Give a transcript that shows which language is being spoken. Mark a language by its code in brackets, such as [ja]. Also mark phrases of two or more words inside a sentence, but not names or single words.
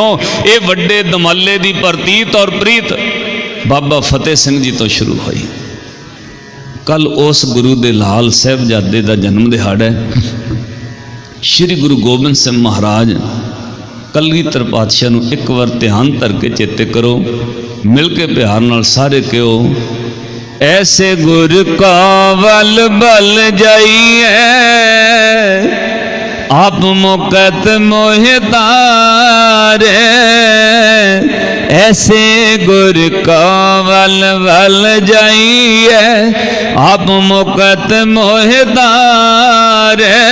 [pa] ਯੇ ਵੱਡੇ ਦਮਾਲੇ ਦੀ ਪ੍ਰਤੀਤ ਔਰ ਪ੍ਰੀਤ ਬਾਬਾ ਫ਼ਤਿਹ ਸਿੰਘ ਜੀ ਤੋ ਸ਼ੁਰੂ ਹੁਈ। ਕਲ ਉਸ ਗੁਰੂ ਦੇ ਲਾਲ ਸਾਹਿਬਜ਼ਾਦੇ ਦਾ ਜਨਮ ਦਿਹਾੜਾ ਹੈ। ਸ੍ਰੀ ਗੁਰੂ ਗੋਬਿੰਦ ਸਿੰਘ ਮਹਾਰਾਜ ਕਲਗੀਧਰ ਪਾਤਸ਼ਾਹ ਨੂੰ ਏਕ ਬਾਰ ਧਿਆਨ ਧਰ ਕੇ ਚੇਤੇ ਕਰੋ, ਮਿਲ ਕੇ ਪਿਆਰ ਨਾਲ ਸਾਰੇ ਕਹੋ, ਐਸੇ ਗੁਰ ਕਾ ਵਲ ਬਲ ਜਾਈਐ, ਆਪ ਮੁਕਤ ਮੋਹਤਾਰੇ। ਐਸੇ ਗੁਰ ਕਾ ਵਲ ਬਲ ਜਾਈਐ, ਆਪ ਮੁਕਤ ਮੋਹਤਾਰੇ।